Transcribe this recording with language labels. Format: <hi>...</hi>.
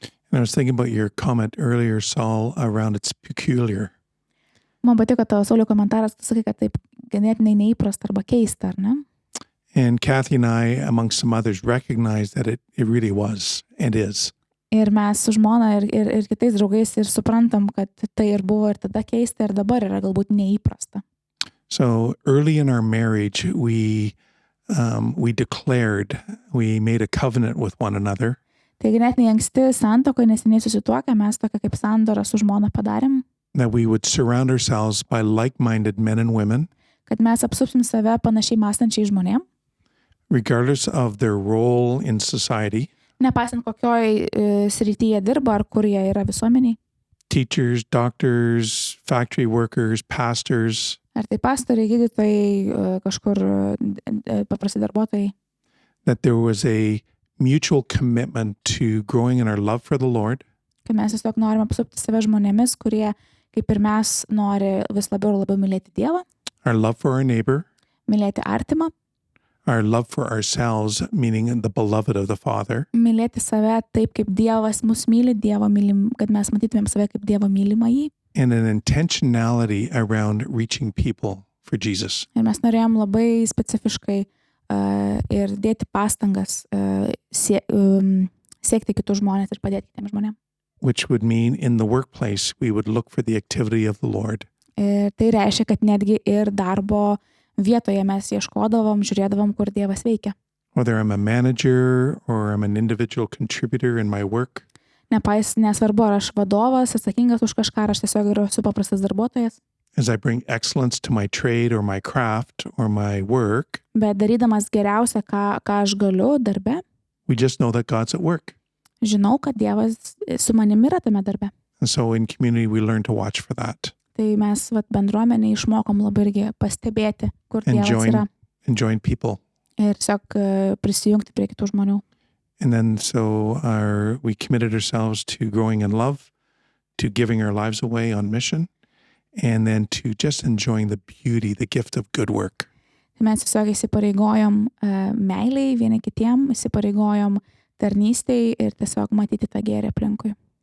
<en>And I was thinking about your comment earlier, Saul, around it's peculiar.</en> <lt>Man patiko tavo, Sauliau, komentaras, tu sakai, kad taip ganėtinai neįprasta arba keista, ar ne?</lt> <en>And Kathy and I, among some others, recognized that it really was and is.</en> <lt>Ir mes su žmona ir kitais draugais ir suprantam, kad tai ir buvo ir tada keista ir dabar yra galbūt neįprasta.</lt> <en>So early in our marriage, we declared, we made a covenant with one another.</en> <lt>Tai ganėtinai anksti santuokoje, neseniai susituokę, mes tokią kaip sandorą su žmona padarėm,</lt> <en>That we would surround ourselves by like-minded men and women,</en> <lt>kad mes apsupsim save panašiai mąstančiai žmonėm,</lt> <en>regardless of their role in society,</en> <lt>nepaisant kokioj srityje dirba ar kur jie yra visuomeniai.</lt> <en>teachers, doctors, factory workers, pastors,</en> <lt>Ar tai pastoriai, gydytojai, kažkur paprasti darbuotojai.</lt> <en>that there was a mutual commitment to growing in our love for the Lord,</en> <lt>Kad mes tiesiog norim apsupti save žmonėmis, kurie, kaip ir mes, nori vis labiau ir labiau mylėti Dievą,</lt> <en>our love for our neighbor,</en> <lt>mylėti artimą,</lt> <en>our love for ourselves, meaning the beloved of the Father,</en> <lt>mylėti save taip, kaip Dievas mus myli, Dievo mylim, kad mes matytumėm save kaip Dievo mylimą jį.</lt> <en>and an intentionality around reaching people for Jesus.</en> <lt>Ir mes norėjom labai specifiškai ir dėti pastangas siekti kitus žmonės ir padėti kitiems žmonėms.</lt> <en>Which would mean in the workplace, we would look for the activity of the Lord.</en> <lt>Ir tai reiškia, kad netgi ir darbo vietoje mes ieškodavom, žiūrėdavom, kur Dievas veikia.</lt> <en>Whether I'm a manager or I'm an individual contributor in my work,</en> <lt>Nesvarbu, ar aš vadovas, atsakingas už kažką, ar aš tiesiog esu paprastas darbuotojas,</lt> <en>as I bring excellence to my trade or my craft or my work,</en> <lt>bet darydamas geriausia, ką aš galiu darbe,</lt> <en>we just know that God's at work.</en> <lt>žinau, kad Dievas su manimi yra tame darbe.</lt> <en>And so in community, we learn to watch for that</en> <lt>Tai mes bendruomenėje išmokom labai irgi pastebėti, kur Dievas yra</lt> <en>and join people.</en> <lt>ir tiesiog prisijungti prie kitų žmonių.</lt> <en>And then so we committed ourselves to growing in love, to giving our lives away on mission, and then to just enjoying the beauty, the gift of good work.</en> <lt>Tai mes tiesiog įsipareigojom meiliai vieni kitiem, įsipareigojom tarnystei ir tiesiog matyti tą gėrį aplinkui.</lt>